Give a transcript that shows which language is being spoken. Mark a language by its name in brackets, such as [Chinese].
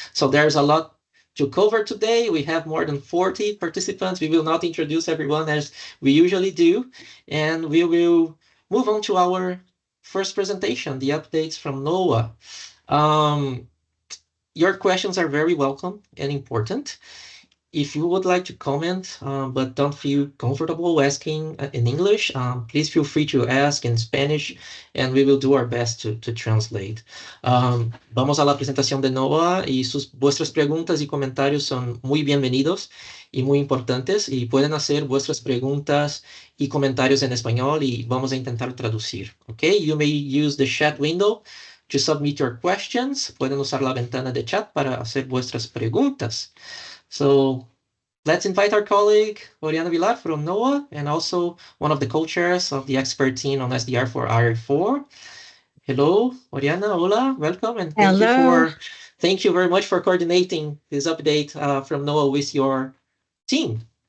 [English] So there's a lot to cover today. We have more than 40 participants. We will not introduce everyone as we usually do, and we will move on to our first presentation, the updates from NOAA. Your questions are very welcome and important. If you would like to comment, but don't feel comfortable asking in English, please feel free to ask in Spanish, and we will do our best to translate. [Spanish] Vamos a la presentación de NOAA y vuestras preguntas y comentarios son muy bienvenidos y muy importantes, y pueden hacer vuestras preguntas y comentarios en español y vamos a intentar traducir. [English] Okay, you may use the chat window to submit your questions. [Spanish] Pueden usar la ventana de chat para hacer vuestras preguntas. [English] So let's invite our colleague, Oriana Villar from NOAA, and also one of the co-chairs of the expert team on SDR for RA-IV. Hello, Oriana, hola, welcome, and thank you very much for coordinating this update from NOAA with your team.